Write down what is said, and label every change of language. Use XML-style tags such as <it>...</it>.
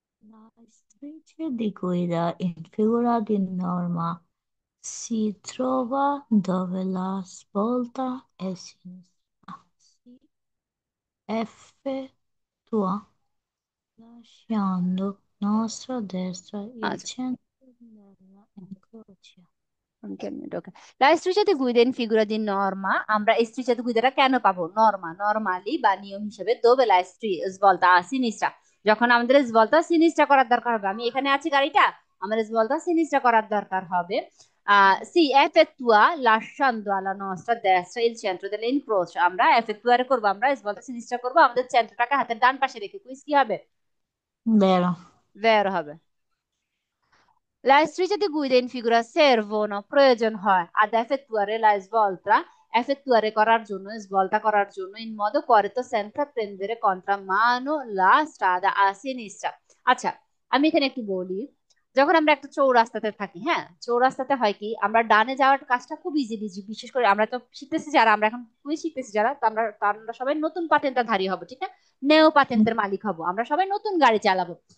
<it>La striscia di guida in figura di norma si trova dove la svolta è sinistra. Si effettua lasciando nostra destra il</it> <bn>আচ্ছা</bn> <it>centro della incrocia.</it> <bn>ওকে। লা</bn> <it>striscia di guida in figura di norma,</it> <bn>আমরা striscia di guidaটা কেন পাবো, normally বা নিয়ম হিসেবে</bn> <it>dove la svolta a sinistra,</it> <bn>যখন আমাদের svolta sinistra করার দরকার হবে, আমি এখানে আছি গাড়িটা, আমার svolta sinistra করার দরকার হবে,</bn> <it>si effettua lasciando alla nostra destra il centro dell'incrocio,</it> <bn>আমরা effettuare করবো, আমরা svolta sinistra করবো আমাদের centroটাকে হাতের ডান পাশে রেখে, কুইজ কি হবে,</bn> <it>Vero.</it> <bn>ভেরো হবে।</bn> <it>La striscia di guida in figura servono,</it> <bn>প্রয়োজন হয়,</bn> <it>ad effettuare la svolta, effettuare</it> <bn>করার জন্য,</bn> <it>svolta করার জন্য, in modo corretto senza prendere contramano la strada a sinistra।</it> <bn>আচ্ছা, আমি এখানে একটু বলি, যখন আমরা একটা চৌরাস্তাতে থাকি, হ্যাঁ, চৌরাস্তাতে হয় কি, আমরা ডানে যাওয়ার কাজটা খুব ইজি, বিশেষ করে আমরা তো শিখতেছি যারা, আমরা এখন খুবই শিখতেছি যারা, তো আমরা সবাই নতুন পাতেন্টধারী হব, ঠিক না, নেও পাতেন্টের মালিক হব, আমরা সবাই নতুন গাড়ি চালাবো।</bn>